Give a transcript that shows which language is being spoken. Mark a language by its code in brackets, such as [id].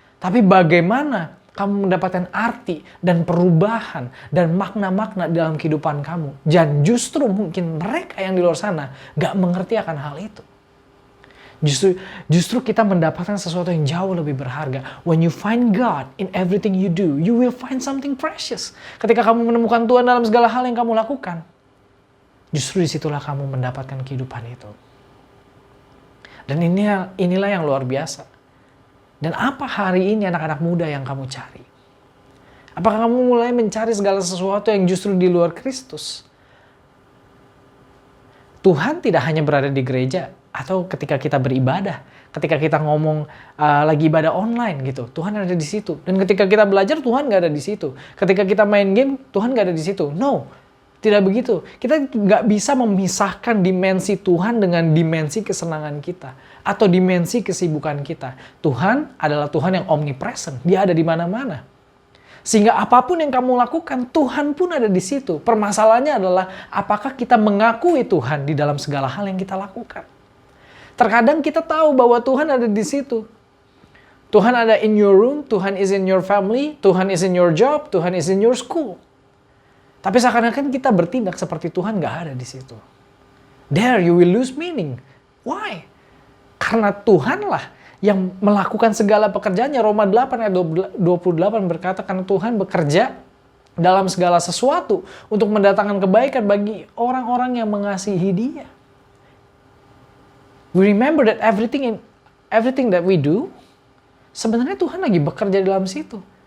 [id] Tapi bagaimana kamu mendapatkan arti dan perubahan dan makna-makna dalam kehidupan kamu. Dan justru mungkin mereka yang di luar sana nggak mengerti akan hal itu. Justru kita mendapatkan sesuatu yang jauh lebih berharga. [en] When you find God in everything you do, you will find something precious. [id] Ketika kamu menemukan Tuhan dalam segala hal yang kamu lakukan, justru disitulah kamu mendapatkan kehidupan itu. Dan inilah yang luar biasa. Dan apa hari ini anak-anak muda yang kamu cari? Apakah kamu mulai mencari segala sesuatu yang justru di luar Kristus? Tuhan tidak hanya berada di gereja atau ketika kita beribadah, ketika kita ngomong lagi ibadah online gitu, Tuhan ada di situ. Dan ketika kita belajar, Tuhan nggak ada di situ. Ketika kita main game, Tuhan nggak ada di situ. No, tidak begitu. Kita nggak bisa memisahkan dimensi Tuhan dengan dimensi kesenangan kita atau dimensi kesibukan kita. Tuhan adalah Tuhan yang omnipresent. Dia ada di mana-mana. Sehingga apapun yang kamu lakukan, Tuhan pun ada di situ. Permasalahannya adalah apakah kita mengakui Tuhan di dalam segala hal yang kita lakukan. Terkadang kita tahu bahwa Tuhan ada di situ. [en] Tuhan ada in your room, Tuhan is in your family, Tuhan is in your job, Tuhan is in your school. [id] Tapi seakan-akan kita bertindak seperti Tuhan nggak ada di situ. [en] There you will lose meaning. Why? [id] Karena Tuhanlah yang melakukan segala pekerjaannya. Roma 8 ayat 28 berkata, karena Tuhan bekerja dalam segala sesuatu untuk mendatangkan kebaikan bagi orang-orang yang mengasihi Dia. [en] We remember that everything that we do, [id] sebenarnya Tuhan lagi bekerja dalam situ.